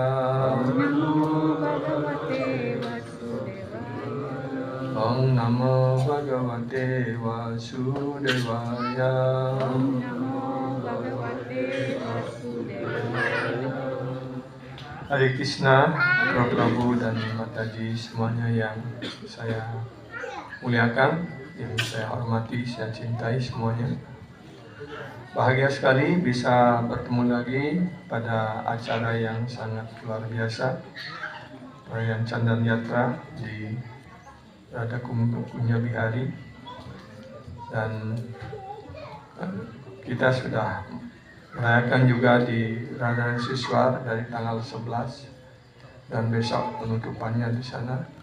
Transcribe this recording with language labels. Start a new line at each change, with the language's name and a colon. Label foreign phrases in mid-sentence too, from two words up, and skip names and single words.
Sanskrit: ॐ नमो भगवते वासुदेवाय ॐ नमो भगवते वासुदेवाय ॐ नमो भगवते वासुदेवाय.
Indonesian: Hare Krishna, Prabhu dan Mataji semuanya yang saya muliakan, yang saya hormati, saya cintai semuanya. Bahagia sekali bisa bertemu lagi pada acara yang sangat luar biasa, perayaan Chandan Yatra di Radha Kunya Bihari, dan kita sudah merayakan juga di Radha Siswar dari tanggal 11 dan besok penutupannya di sana.